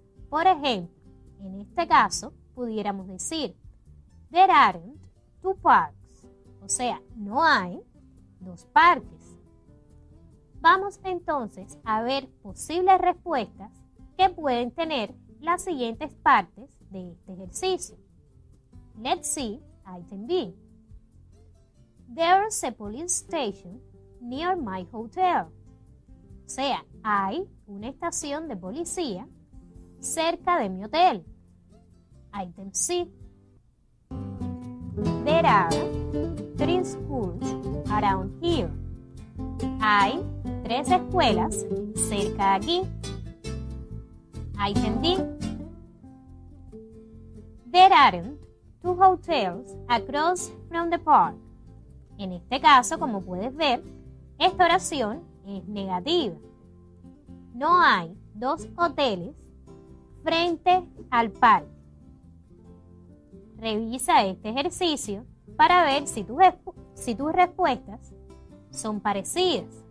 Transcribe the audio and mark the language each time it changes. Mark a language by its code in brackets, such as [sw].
[es] Por ejemplo, en este caso pudiéramos decir [en] there aren't 2 parks, [es] o sea, no hay 2 parques. Vamos entonces a ver posibles respuestas que pueden tener las siguientes partes de este ejercicio. [en] Let's see item B. There's a police station near my hotel. [es] O sea, hay una estación de policía cerca de mi hotel. [en] Item C. There are 3 schools around here. [es] Hay 3 escuelas cerca de aquí. [en] Item D. There aren't 2 hotels across from the park. [es] En este caso, como puedes ver, esta oración es negativa. No hay 2 hoteles frente al parque. Revisa este ejercicio para ver si tus respuestas son parecidas.